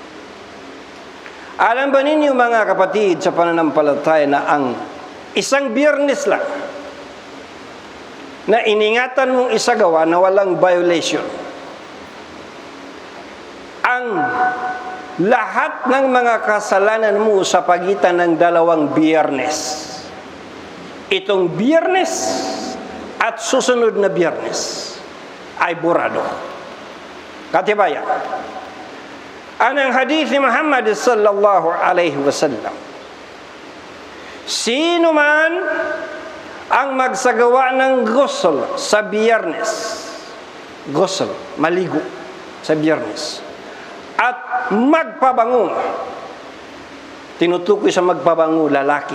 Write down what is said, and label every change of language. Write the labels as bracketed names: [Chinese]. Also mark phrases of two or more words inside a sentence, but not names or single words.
[Filipino] Alam ba ninyo mga kapatid sa pananampalataya na ang isang Biyernes lang na iningatan mong isagawa na walang violation, ang lahat ng mga kasalanan mo sa pagitan ng dalawang Biyernes, itong Biyernes at susunod na Biyernes, ay burado. Katibayan, anang hadith ni Muhammad [Arabic] صلى الله عليه وسلم, [Filipino] sino man ang magsagawa ng ghusl sa Biyernes, ghusl, maligo sa Biyernes, at magpabango, tinutukoy sa magpabango lalaki.